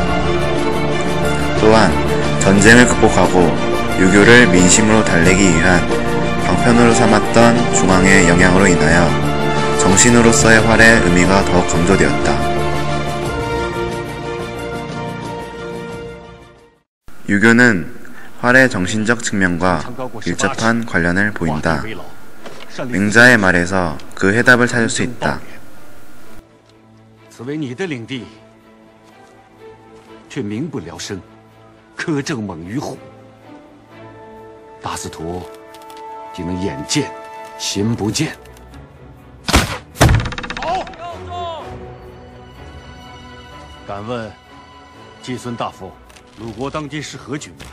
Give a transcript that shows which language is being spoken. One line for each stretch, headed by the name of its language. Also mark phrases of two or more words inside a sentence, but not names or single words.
Korean: 또한 전쟁을 극복하고 유교를 민심으로 달래기 위한 방편으로 삼았던 중앙의 영향으로 인하여 정신으로서의 활의 의미가 더욱 강조되었다. 유교는 활의 정신적 측면과 밀접한 관련을 보인다. 맹자의 말에서 그 해답을 찾을 수 있다.
Chinese: 此为你的领地，却民不聊生，苛政猛于虎。大司徒竟能眼见心不见。好，敢问季孙大夫，鲁国当今是何局面？